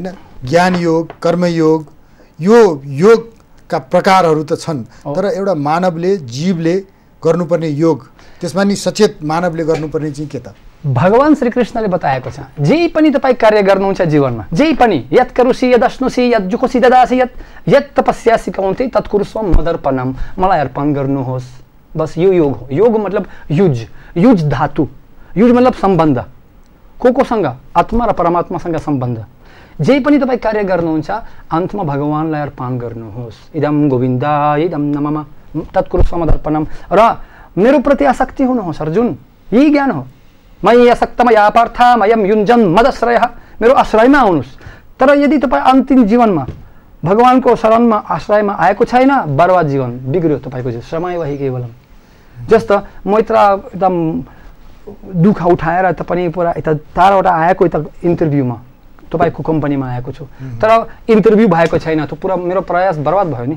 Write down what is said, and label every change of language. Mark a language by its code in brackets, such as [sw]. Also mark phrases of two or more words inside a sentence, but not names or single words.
[ne] ज्ञान योग, कर्मयोग, यो योगका प्रकारहरू त छन्, तर एउटा मानवले, जीवले गर्नुपर्ने योग, त्यसमा नि सचेत मानवले गर्नुपर्ने चाहिँ के त? भगवान श्रीकृष्णले बताएको छ, जे पनि तपाईँ कार्य गर्नुहुन्छ जीवनमा, जे पनि, [sa] यत् करोसि यदश्नुसि यत् जुकोसि ददासि यत् तपस्यासि कौन्ते तत्कुरुस्व मदर्पणम, [ne] मलाई अर्पण गर्नुहोस्। बस यो योग हो। योग मतलब युज धातु, युज मतलब सम्बन्ध, कोसँग? आत्मा र परमात्मासँग सम्बन्ध। जे पनि तपाईँ कार्य गर्नुहुन्छ अन्तमा भगवानलाई अर्पण गर्नुहोस्। [sa] इदम गोविन्दाय इदम नमः तत्कुरुस्व मदर्पणम, [ne] र मेरो प्रति आसक्ति हुनुहोस् अर्जुन, यही ज्ञान हो। [sa] मयि आसक्तमया पार्थ मयम युञ्जन मदश्रयः, [ne] मेरो आश्रयमा आउनुहोस्। तर यदि तपाईँ अन्तिम जीवनमा भगवानको शरणमा आश्रयमा आएको छैन, बर्बाद जीवन, बिग्रियो तपाईँको जीवन, समय वही केवलम। जस्तो म एकदम दुःख उठाएर त पनि पुरा यता टाढाबाट आएको, यता इन्टरभ्यूमा तपाईँको कम्पनीमा आएको छु, तर इन्टरभ्यू भएको छैन, त पुरा मेरो प्रयास बर्बाद भयो नि।